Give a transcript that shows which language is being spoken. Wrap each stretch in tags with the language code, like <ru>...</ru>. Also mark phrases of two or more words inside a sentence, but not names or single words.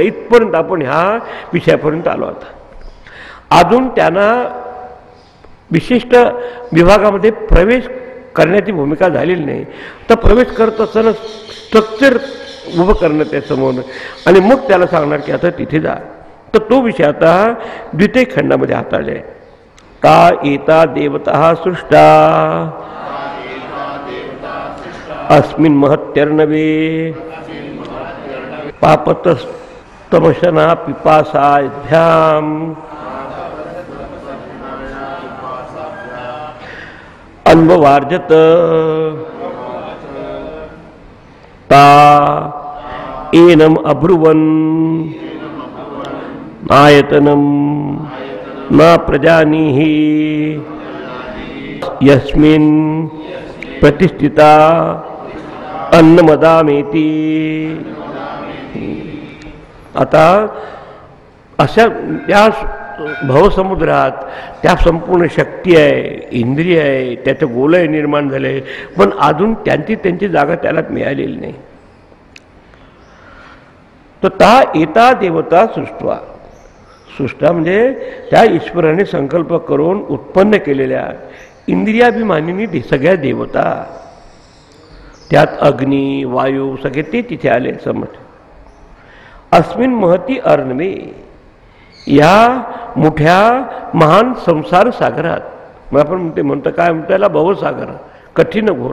<mr>इथपर्यंत आपण ह्या विषयापर्यंत आलो. आता अजून त्यांना विशिष्ट विभागामध्ये प्रवेश करण्याची भूमिका झालेली नाही. तर प्रवेश करत असताना स्ट्रक्चर उभं करणं त्यासमोर आणि मग त्याला सांगणार की आता तिथे जा. तर तो विषय आता द्वितीय खंडामध्ये हाताळले आहे.</mr> <sa>ता एता देवता सृष्टा अस्मिन् महत्यर्णवे पापतस्तमशना पिपासाभ्याम अन्ववार्जत ता एनम अब्रुवन आयतनम न प्रजानीहि यस्मिन् प्रतिष्ठिता अन्नमदामेति.</sa> <mr>आता अशा या भवसमुद्रात त्या संपूर्ण शक्ती आहे, इंद्रिय आहे, त्याचं गोलय निर्माण झाले, पण अजून त्यांची जागा त्याला मिळालेली नाही. तर</mr> <sa>ता एता देवता सृष्टा</sa> <mr>म्हणजे त्या ईश्वराने संकल्प करून उत्पन्न केलेल्या इंद्रियाभिमानीनी सगळ्या देवता, त्यात अग्नी, वायू सगळे ते तिथे आले. समज</mr> <sa>अस्मिन महती अर्णवे,</sa> <mr>या मोठ्या महान संसार सागरात, मग आपण म्हणतो काय म्हणतो त्याला भवसागर, कठीण घोर.</mr>